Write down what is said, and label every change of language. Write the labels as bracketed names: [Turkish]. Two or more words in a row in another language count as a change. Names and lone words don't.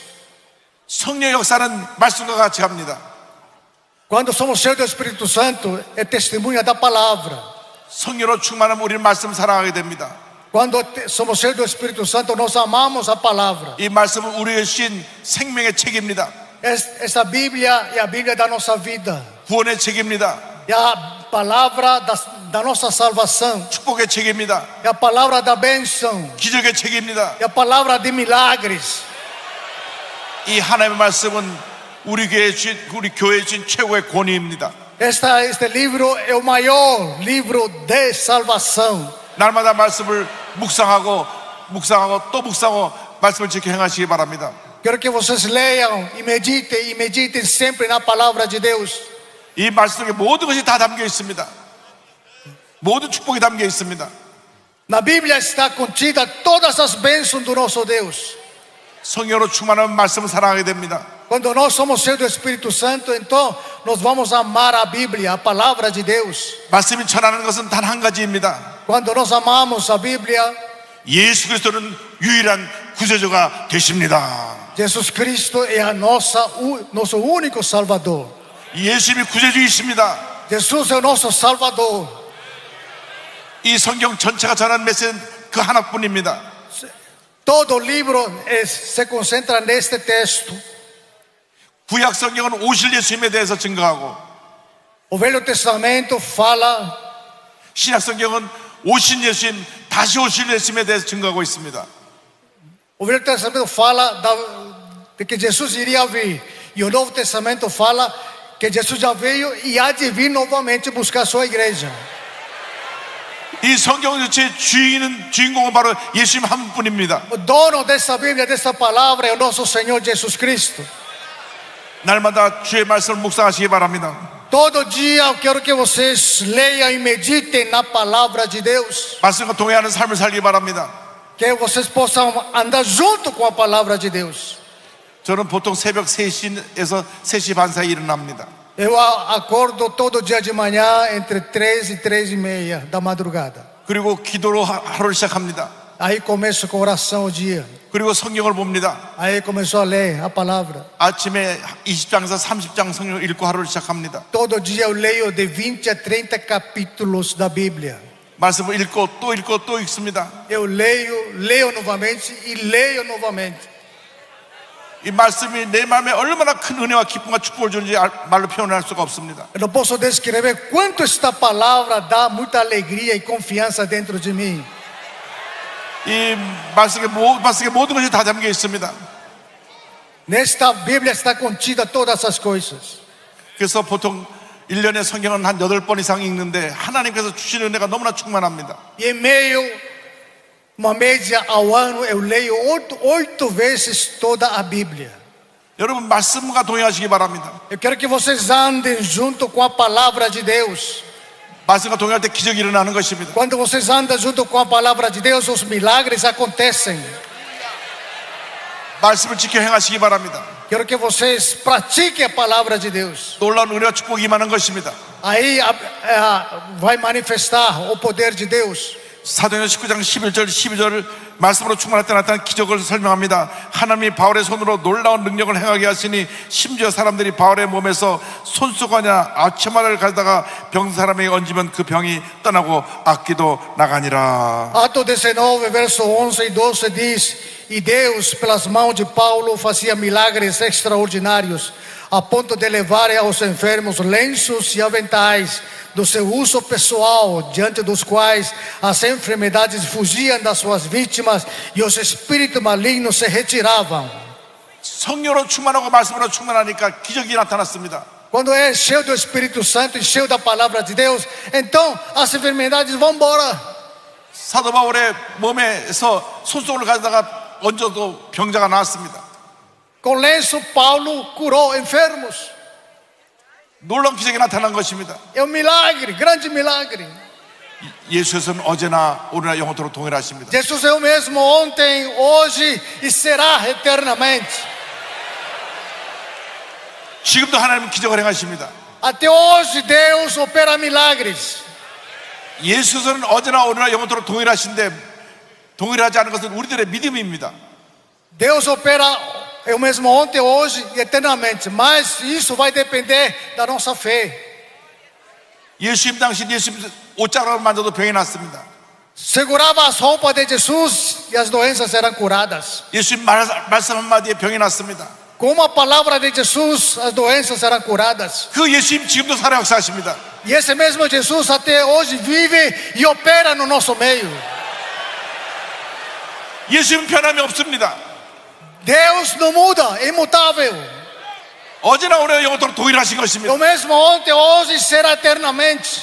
[Korean] 성령의 역사는 말씀과 같이 갑니다. [Portuguese] Quando somos cheios do Espírito Santo, é testemunha da palavra. [Korean] 성령으로 충만하면 우리는 말씀 사랑하게 됩니다. [Portuguese] Quando somos cheios do Espírito Santo, nós amamos a palavra. [Korean] 이 말씀은 우리에게 주신 생명의 책입니다. [Portuguese] Essa Bíblia é a Bíblia da nossa vida. [Korean] 구원의 책입니다. [Portuguese] É a palavra da nossa salvação. [Korean] 축복의 책입니다. [Portuguese] É a palavra da bênção. [Korean] 기적의 책입니다. [Portuguese] É a palavra de milagres. [Korean] 이 하나님의 말씀은 우리 교회에 주신 최고의 권위입니다. [Portuguese] Este livro é o maior livro de salvação. [Korean] 날마다 말씀을 묵상하고 또 묵상하고 말씀을 지켜 행하시기 바랍니다. [Portuguese] Quero que vocês leiam e meditem sempre na palavra de Deus. [Korean] 이 말씀 속에 모든 것이 다 담겨 있습니다. 모든 축복이 담겨 있습니다. [Portuguese] Na Bíblia está contida todas as bênçãos do nosso Deus. [Korean] 성령으로 충만한 말씀을 사랑하게 됩니다. [Portuguese] Quando nós somos cheios do Espírito Santo, então nós vamos amar a Bíblia, a palavra de Deus. [Korean] 말씀이 전하는 것은 단 한 가지입니다. [Portuguese] Quando nós amamos a Bíblia, [Korean] 예수 그리스도는 유일한 구세주가 되십니다. [Portuguese] Jesus Cristo é nosso único Salvador. [Korean] 예수님이 구세주이십니다. [Portuguese] Jesus é o nosso Salvador. [Korean] 이 성경 전체가 전하는 메시지는 그 하나뿐입니다. [Portuguese] Todo o livro se concentra neste texto. [Korean] 구약 성경은 오실 예수님에 대해서 증거하고, [Portuguese] O Velho Testamento fala, [Korean] 신약 성경은 오신 예수님, 다시 오실 예수님에 대해서 증거하고 있습니다. [Portuguese] o Velho Testamento fala de que Jesus iria vir. E o Novo Testamento fala que Jesus já veio e há de vir novamente buscar sua igreja. [Korean] 이 성경 전체의 주인공은 바로 예수님 한 분입니다. [Portuguese] O dono dessa Bíblia, dessa palavra é o nosso Senhor Jesus Cristo. [Korean] 날마다 주의 말씀을 묵상하시기 바랍니다. [Portuguese] Todo dia eu quero que vocês leiam e meditem na palavra de Deus. [Korean] 말씀과 동행하는 삶을 살기 바랍니다. [Portuguese] Que vocês possam andar junto com a palavra de Deus. [Korean] 저는 보통 새벽 3시에서 3시 반 사이에 일어납니다. [Portuguese] Eu acordo todo dia de manhã entre 3 e 3:30 da madrugada. [Korean] 그리고 기도로 하루를 시작합니다. [Portuguese] Aí começo com oração o dia. [Korean] 그리고 성경을 봅니다. [Portuguese] Aí começou a ler a palavra. [Korean] 아침에 20장에서 30장 성경을 읽고 하루를 시작합니다. [Portuguese] Todo dia eu leio de 20 a 30 capítulos da Bíblia. [Korean] 말씀을 읽고 또 읽습니다. [Portuguese] Eu leio novamente e leio novamente. [Korean] 이 말씀이 내 마음에 얼마나 큰 은혜와 기쁨과 축복을 주는지 말로 표현할 수가 없습니다. [Portuguese] Eu não posso descrever quanto esta palavra dá muita alegria e confiança dentro de mim. [Korean] 이 말씀에 모든 것이 다 담겨 있습니다. [Portuguese] Nesta Bíblia está contida todas as coisas. [Korean] 그래서 보통 1년에 성경은 한 8번 이상 읽는데 하나님께서 주신 은혜가 너무나 충만합니다. [Portuguese] E em meio, uma média ao ano, eu leio 8 vezes toda a Bíblia. [Korean] 여러분 말씀과 동행하시기 바랍니다. [Portuguese] Eu quero que vocês andem junto com a palavra de Deus. [Korean] 말씀과 동행할 때 기적이 일어나는 것입니다. [Portuguese] Quando vocês andam junto com a palavra de Deus, os milagres acontecem. [Korean] 말씀을 지켜 행하시기 바랍니다. [Portuguese] Quero que vocês pratiquem a palavra de Deus. [Korean] 놀라운 은혜와 축복이 임하는 것입니다. [Portuguese] Aí vai manifestar o poder de Deus. [Korean] 사도행전 19장 11절 12절을 말씀으로 충만할 때 나타난 기적을 설명합니다. 하나님이 바울의 손으로 놀라운 능력을 행하게 하시니 심지어 사람들이 바울의 몸에서 손수건이나 아치마를 가져다가 병든 사람에게 얹으면 그 병이 떠나고 악기도 나가니라. [Portuguese] Atos 19, verso 11 e 12 diz: E Deus, pelas mãos de Paulo, fazia milagres extraordinários, a ponto de levarem aos enfermos lenços e aventais do seu uso pessoal, diante dos quais as enfermidades fugiam das suas vítimas e os espíritos malignos se retiravam. [Korean] 성령으로 충만하고 말씀으로 충만하니까 기적이 나타났습니다. [Portuguese] Quando é cheio do Espírito Santo e cheio da palavra de Deus, então as enfermidades vão embora. [Korean] 사도 바울의 몸에서 손수건을 가져다가 얹어도 병자가 나았습니다. [Portuguese] Com lenço, Paulo curou enfermos. [Korean] 놀라운 기적이 나타난 것입니다. [Portuguese] É um milagre, grande milagre. [Korean] 예수께서는 어제나 오늘나 영원토록 동일하십니다. [Portuguese] Jesus é o mesmo ontem, hoje e será eternamente. [Korean] 지금도 하나님은 기적을 행하십니다. [Portuguese] Até hoje Deus opera milagres. [Korean] 예수께서는 어제나 오늘나 영원토록 동일하신데 동일하지 않은 것은 우리들의 믿음입니다. [Portuguese] Deus opera é o mesmo ontem, hoje e eternamente. Mas isso vai depender da nossa fé. [Korean] 예수님 당시 예수님 옷자락을 만져도 병이 났습니다. [Portuguese] Segurava as roupas de Jesus e as doenças eram curadas. [Korean] 예수님 말씀 한마디에 병이 났습니다. [Portuguese] Com uma palavra de Jesus, as doenças eram curadas. [Korean] 그 예수님 지금도 살아 역사하십니다. [Portuguese] E esse mesmo Jesus até hoje vive e opera no nosso meio. [Korean] 예수님 변함이 없습니다. [Portuguese] Deus não muda, é imutável. [Korean] 어제나 오늘 영원토록 동일하신 것입니다. [Portuguese] O mesmo ontem, hoje e será eternamente.